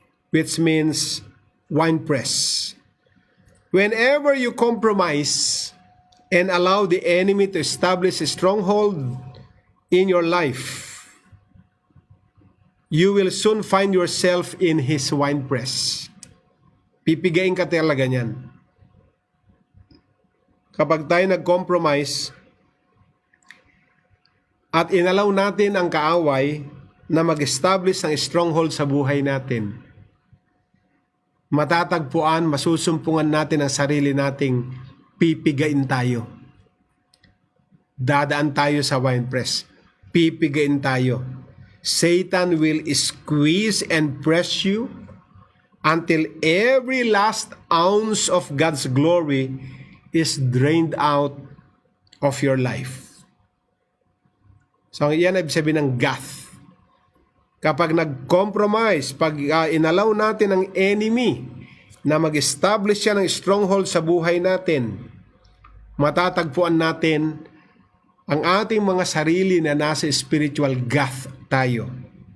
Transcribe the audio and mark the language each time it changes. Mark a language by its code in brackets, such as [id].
[en] which means wine press. Whenever you compromise and allow the enemy to establish a stronghold in your life, you will soon find yourself in his wine press. [tl] Pipigain ka talaga niyan. Kapag tayo nag-compromise at inalaw natin ang kaaway na mag-establish ng stronghold sa buhay natin, matatagpuan, masusumpungan natin ang sarili nating pipigain tayo. Dadaan tayo sa wine press. Pipigain tayo. [en] Satan will squeeze and press you until every last ounce of God's glory is drained out of your life. [tl] So, yan ay sabihin ng Gath. Kapag nag-compromise, pag inalaw natin ang enemy na mag-establish siya ng stronghold sa buhay natin, matatagpuan natin ang ating mga sarili na nasa spiritual Gath tayo.